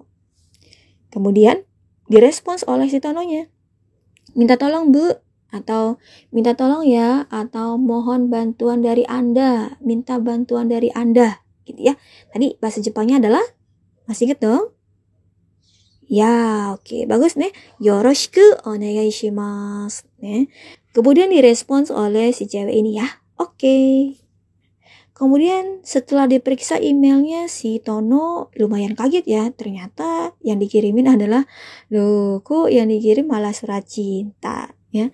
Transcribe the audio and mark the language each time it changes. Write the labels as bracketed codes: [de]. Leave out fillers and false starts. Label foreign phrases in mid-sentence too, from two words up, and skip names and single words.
[id] Kemudian direspons oleh si Tononya. Minta tolong Bu, atau minta tolong ya, atau mohon bantuan dari Anda, minta bantuan dari Anda, gitu ya. Tadi bahasa Jepangnya adalah, masih ingat dong? Ya, oke, bagus nih. [ja] よろしくお願いします. [id] Kemudian direspons oleh si cewek ini ya. Oke. Kemudian setelah diperiksa emailnya, si Tono lumayan kaget ya. Ternyata yang dikirimin adalah, loh kok yang dikirim malah surat cinta ya.